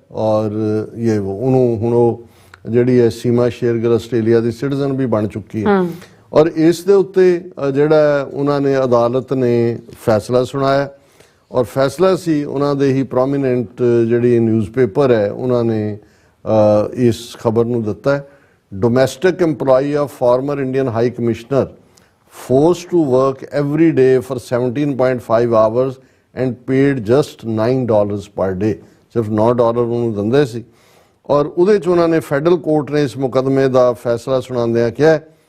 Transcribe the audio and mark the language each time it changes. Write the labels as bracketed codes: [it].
[pa] ਔਰ ਇਹ ਉਹਨੂੰ ਹੁਣ ਉਹ ਜਿਹੜੀ ਹੈ ਸੀਮਾ ਸ਼ੇਰਗਿਲ ਆਸਟ੍ਰੇਲੀਆ ਦੀ ਸਿਟੀਜ਼ਨ ਵੀ ਬਣ ਚੁੱਕੀ ਹੈ। ਔਰ ਇਸ ਦੇ ਉੱਤੇ ਜਿਹੜਾ ਉਹਨਾਂ ਨੇ ਅਦਾਲਤ ਨੇ ਫੈਸਲਾ ਸੁਣਾਇਆ, ਔਰ ਫੈਸਲਾ ਸੀ ਉਹਨਾਂ ਦੇ ਹੀ ਪ੍ਰੋਮੀਨੈਂਟ ਜਿਹੜੀ ਨਿਊਜ਼ਪੇਪਰ ਹੈ ਉਹਨਾਂ ਨੇ ਇਸ ਖਬਰ ਨੂੰ ਦਿੱਤਾ ਹੈ। [en] domestic EMPLOYEE of former Indian high commissioner forced to work every day for 17.5 hours and paid just $9 per day, [pa] ਸਿਰਫ $9 ਉਹਨੂੰ ਦਿੰਦੇ ਸੀ। ਔਰ ਉਹਦੇ 'ਚ ਉਹਨਾਂ ਨੇ ਫੈਡਰਲ ਕੋਰਟ ਨੇ ਇਸ ਮੁਕਦਮੇ ਦਾ ਫੈਸਲਾ ਸੁਣਾਉਂਦਿਆਂ ਕਿਹਾ